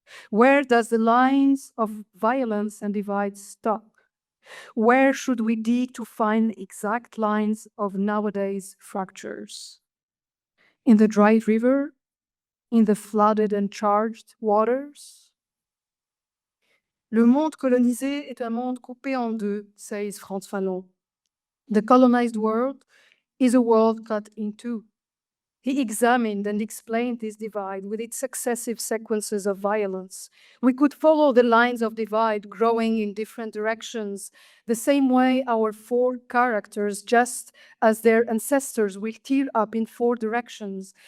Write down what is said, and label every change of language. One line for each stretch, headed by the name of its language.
English: Where does the lines of violence and divide stop? Where should we dig to find exact lines of nowadays fractures? In the dry river? In the flooded and charged waters?
French: Le monde colonisé est un monde coupé en deux, says Frantz Fanon.
English: The colonized world is a world cut in two. He examined and explained this divide with its successive sequences of violence. We could follow the lines of divide growing in different directions, the same way our four characters, just as their ancestors, will tear up in four directions.